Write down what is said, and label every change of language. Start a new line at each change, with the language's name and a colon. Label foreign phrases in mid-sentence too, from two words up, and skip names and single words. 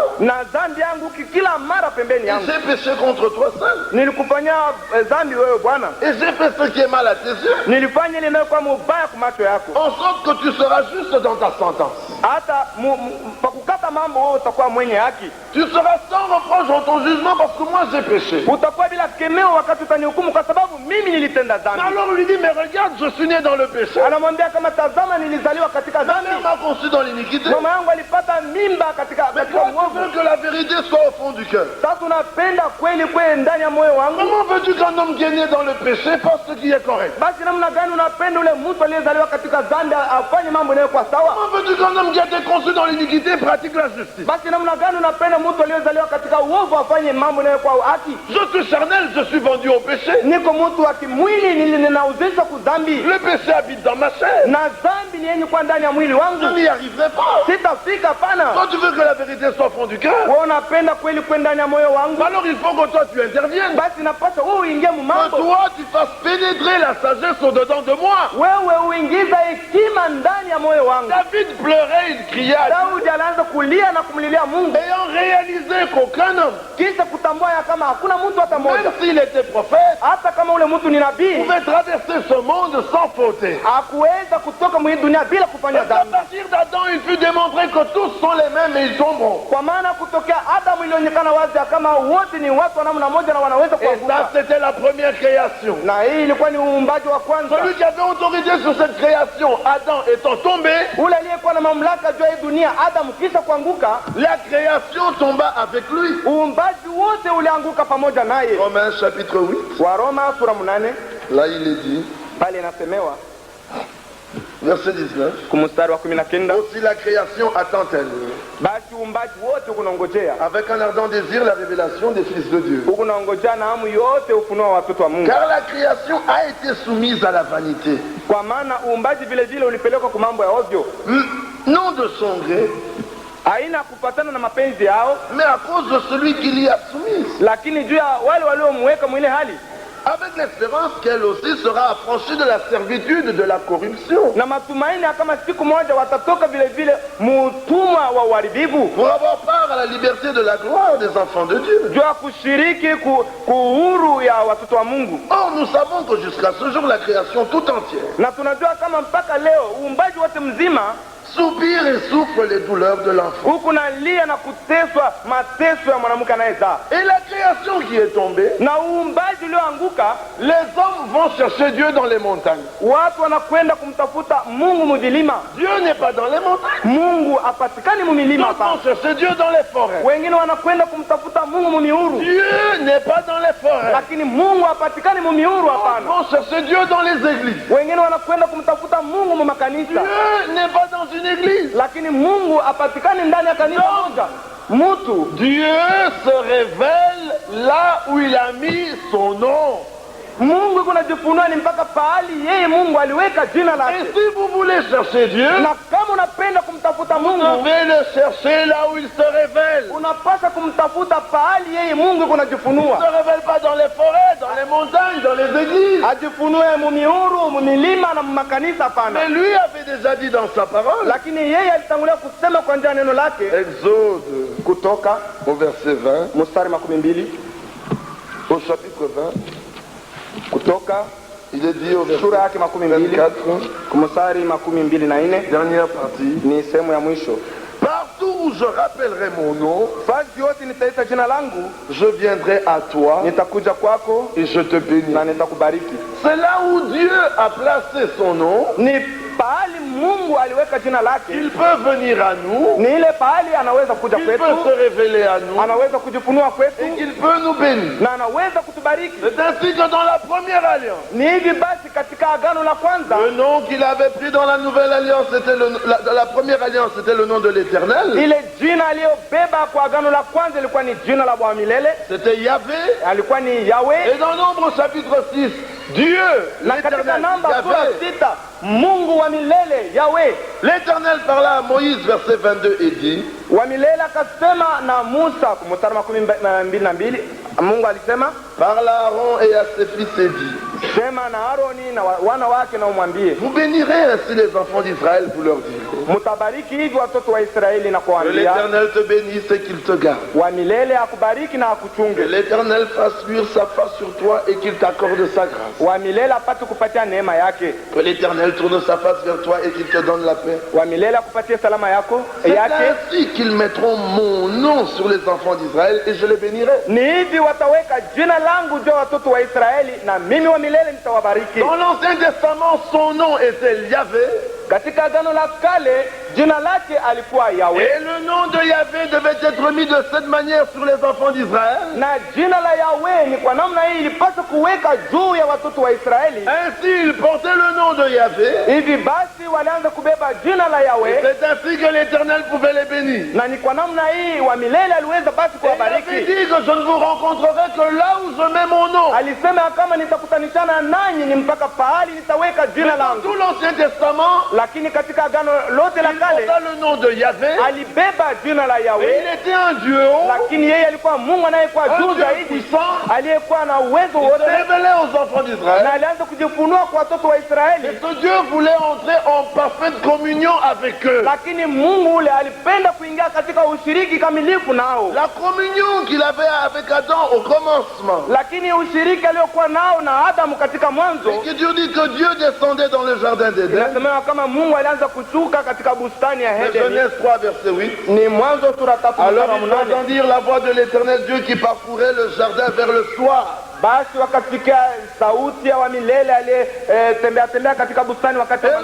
Swahili: na dhambi yangu kila mara pembeni
French: Et
Swahili: yangu.
French: j'ai péché contre toi seul.
Swahili: Nilikufanyia dhambi wewe Bwana,
French: Et j'ai fait ce qui est mal à tes yeux,
Swahili: nilifanya ile inayokuwa mubaya kwa macho yako,
French: en sorte que tu seras juste dans ta sentence.
Swahili: hata pakukata mambo wewe utakuwa mwenye haki,
French: Tu seras sans reproche dans ton jugement parce que moi j'ai péché.
Swahili: utakuwa bila kemeo wakati utanihukumu, kwa sababu mimi nilitenda dhambi.
French: Alors on lui dit, mais regarde, je suis né dans le péché.
Swahili: Anamwambia kama tazama, nilizaliwa katika
French: Ma
Swahili: dhambi,
French: mère m'a conçu dans l'iniquité.
Swahili: mama yangu alipata mimba katika
French: Mais toi, tu
Swahili: uovu.
French: veux que la vérité soit au fond du cœur.
Swahili: Sasa unapenda kweli kweli ndani ya moyo wangu,
French: Comment veux-tu qu'un homme qui est né dans le péché fasse ce qui est correct?
Swahili: basi namna gani unapenda ule mtu aliyezaliwa katika dhambi afanye mambo yanayokuwa sawa?
French: Comment veux-tu qu'un homme qui a été conçu dans l'iniquité pratique la justice?
Swahili: Basi namna gani unapenda mtu aliyezaliwa katika uovu afanye mambo yanayokuwa haki?
French: Je suis charnel, je suis vendu au péché.
Swahili: Niko mtu wa kimwili, ninauzishwa kudhambi,
French: Le péché habite dans ma chair.
Swahili: na dhambi ni yenye kuwa ndani ya mwili
French: Je
Swahili: wangu.
French: n'y arriverai pas.
Swahili: Sitafika pana.
French: Toi, tu veux que la vérité soit au fond du cœur?
Swahili: Wewe unapenda kweli kweli ndani ya moyo wangu,
French: Alors il faut que toi tu interviennes.
Swahili: basi napaswa wewe uingie mu
French: Que
Swahili: mambo,
French: toi tu fasses pénétrer la sagesse au-dedans de moi.
Swahili: wewe uingiza hekima ndani ya moyo wangu.
French: David pleurait, il criait à Dieu,
Swahili: Daudi alianza kulia na kumlilia Mungu,
French: ayant réalisé qu'aucun homme,
Swahili: kisha kutambua ya kama hakuna mtu hata mmoja,
French: même s'il était prophète,
Swahili: hata kama ule mtu ni nabii,
French: pouvait traverser ce monde sans fauter.
Swahili: hakuweza kutoka mwa hii dunia bila kufanya
French: Parce qu'à
Swahili: dhambi.
French: partir d'Adam, il fut démontré que tous sont les mêmes et ils tomberont.
Swahili: Kwa maana kutokea Adamu ilionekana wazi ya kama wote ni watu wa namna moja na wanaweza
French: Et ça,
Swahili: kuanguka,
French: c'était la première création.
Swahili: na hii ilikuwa ni uumbaji wa kwanza.
French: Celui qui avait autorité sur cette création, Adam étant tombé,
Swahili: Ule aliyekuwa na mamlaka juu ya hii dunia, Adamu, kisha kuanguka,
French: la création tomba avec lui.
Swahili: uumbaji wote ulianguka pamoja naye.
French: Romains chapitre 8,
Swahili: Waroma sura 8
French: là il est dit,
Swahili: pale inasemewa
French: verset 19,
Swahili: kumstari wa 19,
French: aussi la création attend-elle,
Swahili: basi uumbaji wote ukunongojea,
French: avec un ardent désir, la révélation des fils de Dieu.
Swahili: ukunongojea na hamu yote ufunuo wa watoto wa Mungu.
French: Car la création a été soumise à la vanité,
Swahili: Kwa maana uumbaji vile vile ulipelekwa kwa mambo ya ovyo,
French: non de son gré,
Swahili: haina kupatana na mapenzi yao,
French: mais à cause de celui qui l'y a soumise,
Swahili: lakini juu ya wale waliomweka mwile hali,
French: avec l'espérance qu'elle aussi sera affranchie de la servitude de la corruption,
Swahili: na matumaini ya kama siku moja watatoka vile vile mutumwa wa uharibifu,
French: pour avoir part à la liberté de la gloire des enfants de Dieu.
Swahili: juu ya kushiriki kuhuru ya watoto wa Mungu.
French: Or, nous savons que jusqu'à ce jour, la création tout entière
Swahili: Na tunajua kama mpaka leo uumbaji wote mzima
French: soupire et souffre les douleurs de l'enfant.
Swahili: huku nalia na kuteswa mateso ya mwanamke anayezaa.
French: Et la création qui est tombée,
Swahili: Na uumbaji ulioanguka,
French: les hommes vont chercher Dieu dans les montagnes.
Swahili: watu wanakwenda kumtafuta Mungu mvilima.
French: Dieu n'est pas dans les montagnes.
Swahili: Mungu apatikani mumilima
French: D'autres
Swahili: hapa.
French: vont chercher Dieu dans les forêts.
Swahili: Wengine wanakwenda kumtafuta Mungu mumiuru,
French: Dieu n'est pas dans les forêts.
Swahili: lakini Mungu apatikani mumiuru.
French: D'autres
Swahili: Hapana,
French: vont chercher Dieu dans les églises.
Swahili: wengine wanakwenda kumtafuta Mungu mumakanisa.
French: Dieu n'est pas dans une église.
Swahili: lakini Mungu apatikane ndani ya kanisa moja. Mtu
French: Dieu se révèle là où il a mis son nom.
Swahili: Mungu kuna jifunua ni mpaka pahali yeye Mungu aliweka jina
French: Et
Swahili: lake.
French: si vous voulez chercher Dieu,
Swahili: Na kama unapenda kumtafuta
French: vous
Swahili: Mungu,
French: devez le chercher là où il se révèle.
Swahili: unapaswa kumtafuta pahali yeye Mungu kuna
French: Il ne
Swahili: jifunua.
French: se révèle pas dans les forêts, dans les montagnes, dans les églises.
Swahili: Ajifunue mumiuru, mumilima na makanisa hapana.
French: Mais lui avait déjà dit dans sa parole.
Swahili: Lakini yeye alitangulia kusema kwa njia ya neno lake.
French: Exode,
Swahili: Kutoka
French: au verset 20,
Swahili: mstari 12,
French: au chapitre 20,
Swahili: Kutoka
French: il est dit au
Swahili: sura
French: verset
Swahili: yake 12 24, kumstari 24
French: dernière partie.
Swahili: ni sehemu ya mwisho.
French: Partout où je rappellerai mon nom,
Swahili: Fasi yote nitaita jina langu,
French: je viendrai à toi
Swahili: nitakuja kwako
French: et je te bénis.
Swahili: na nitakubariki.
French: C'est là où Dieu a placé son nom.
Swahili: Ni pahali Mungu aliweka jina lake,
French: Il peut venir à nous,
Swahili: ni ile pahali anaweza kuja
French: il peut se
Swahili: kwetu,
French: révéler à nous
Swahili: anaweza kujifunua
French: et
Swahili: kwetu
French: qu'il peut nous bénir.
Swahili: na anaweza kutubariki.
French: C'est ainsi que dans la première alliance,
Swahili: Ni hivi basi katika agano la kwanza,
French: le nom qu'il avait pris dans la nouvelle alliance, c'était la première alliance, c'était le nom de l'Éternel.
Swahili: ile jina aliyobeba kwa agano la kwanza ilikuwa ni jina la Bwana milele,
French: C'était Yahvé.
Swahili: alikuwa ni Yahweh.
French: Et dans Nombre chapitre 6, Dieu,
Swahili: Na katika
French: l'Éternel,
Swahili: namba sura Yahvé. 6, Mungu wa milele Yahweh
French: L'Éternel parla à Moïse, verset 22, et dit,
Swahili: wa milele akasema na Musa, mstari 22, Mungu alisema
French: parle à Aaron et à ses fils et dit,
Swahili: sema na Aroni na wana wake na umwambie,
French: vous bénirez ainsi les enfants d'Israël, vous leur direz,
Swahili: mtabariki hivi watoto wa Israeli na
French: que
Swahili: kuambia,
French: l'Éternel te bénisse et qu'il te garde.
Swahili: wa milele akubariki na
French: Que
Swahili: akuchunge,
French: l'Éternel fasse luire sa face sur toi et qu'il t'accorde sa grâce.
Swahili: wa milele apate kupatia neema yake,
French: Que l'Éternel tourne sa face vers toi et qu'il te donne la paix.
Swahili: wa milele akupatie salama yako
French: C'est
Swahili: yake.
French: ainsi qu'ils mettront mon nom sur les enfants d'Israël et je les bénirai.
Swahili: Ni hivi wataweka jina langu juu ya watoto wa Israeli na mimi wa milele nitawabariki.
French: Dans l'Ancien Testament, son nom était Yahvé.
Swahili: Katika agano la kale jina lake alikuwa Yahweh,
French: Et le nom de Yahvé devait être mis de cette manière sur les enfants d'Israël.
Swahili: na jina la Yahweh ni kwa namna hii ilipaswa kuweka juu ya watoto wa Israeli.
French: Ainsi, ils portaient le nom de Yahvé.
Swahili: Hivi basi walianza kubeba jina la
French: Et
Swahili: Yahweh,
French: c'est ainsi que l'Éternel pouvait les bénir.
Swahili: na ni kwa namna hii wa milele aliweza basi
French: Et il avait
Swahili: kuwabariki.
French: dit que je ne vous rencontrerai que là où je mets mon nom.
Swahili: Alisema kama nitakutanishana nanyi ni mpaka pahali nitaweka jina
French: Dans
Swahili: langu.
French: tout l'Ancien Testament,
Swahili: Lakini katika agano lote la
French: il
Swahili: kale
French: porta le nom de Yahvé.
Swahili: alibeba jina la
French: Et
Swahili: Yahweh,
French: il était un Dieu haut,
Swahili: lakini yeye alikuwa Mungu anayekuwa
French: un
Swahili: juu
French: Dieu
Swahili: zaidi,
French: puissant.
Swahili: aliyekuwa na uwezo
French: Il se
Swahili: wote,
French: révélait aux enfants
Swahili: na
French: d'Israël.
Swahili: alianza kujifunua kwa watoto wa
French: Et
Swahili: Israeli.
French: ce Dieu voulait entrer en parfaite communion avec eux.
Swahili: Lakini Mungu ule alipenda kuingia katika ushiriki kamilifu nao,
French: La communion qu'il avait avec Adam au commencement.
Swahili: lakini ushiriki aliokuwa nao na Adamu katika mwanzo,
French: Et que Dieu dit que Dieu descendait dans le jardin d'Éden.
Swahili: inasemewa kama Mungu alianza kushuka katika bustani ya
French: C'est
Swahili: Edeni.
French: Genèse 3, verset 8.
Swahili: Ni Mwanzo sura 3
French: Alors
Swahili: mstari wa
French: ils
Swahili: 8.
French: entendirent la voix de l'Éternel Dieu qui parcourait le jardin vers le soir.
Swahili: Basi wakasikia sauti ya wa milele aliyetembea katika bustani wakati
French: Et